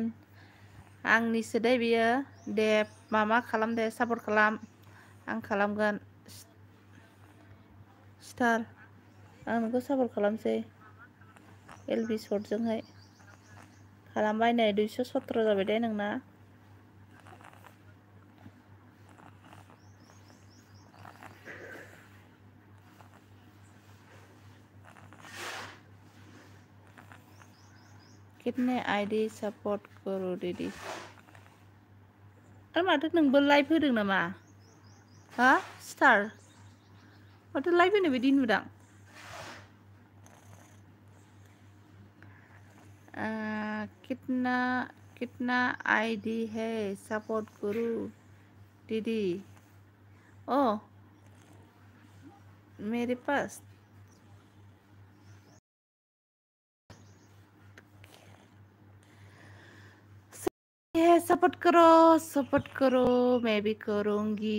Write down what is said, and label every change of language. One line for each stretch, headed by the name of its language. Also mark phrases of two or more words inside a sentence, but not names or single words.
Bodo: आंनिसो दे बियो, दे मामा खालाम दे, सापर्ट खालाम, आं खालामगोन। स्टार, आं नोंखौ सापर्ट खालामसै एलबि सर्टजोंहाय खालामबाय। नै 217 जाबाय दे नोंना।
Hindi: कितने आईडी सपोर्ट करो दीदी।
Bodo: आरो माथो नोंबो लाइभ होदों नामा? हा स्टार, माथो लाइभ होनाय बायदि नुदां।
Hindi: कितना कितना आईडी है सपोर्ट करो दीदी। ओ, मेरे पास सपोर्ट करो, मैं भी करूँगी।